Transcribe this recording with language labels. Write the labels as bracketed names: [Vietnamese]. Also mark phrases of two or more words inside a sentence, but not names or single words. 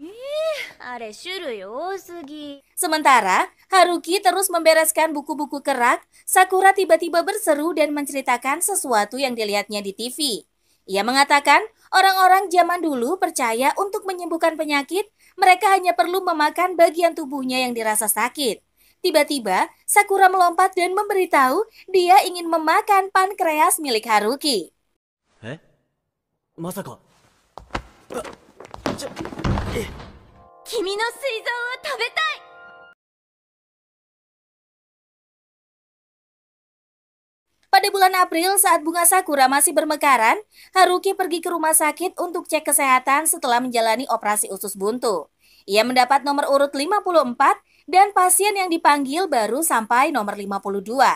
[Indonesian] Sementara Haruki terus membereskan buku-buku kerak, Sakura tiba-tiba berseru dan menceritakan sesuatu yang dilihatnya di TV. Ia mengatakan orang-orang zaman dulu percaya untuk menyembuhkan penyakit, mereka hanya perlu memakan bagian tubuhnya yang dirasa sakit. Tiba-tiba Sakura melompat dan memberitahu dia ingin memakan pankreas milik Haruki. Masaka. [Japanese] 君の膵臓を食べたい。 [Indonesian] Pada bulan April saat bunga sakura masih bermekaran, Haruki pergi ke rumah sakit untuk cek kesehatan setelah menjalani operasi usus buntu. Ia mendapat nomor urut 54 dan pasien yang dipanggil baru sampai nomor 52.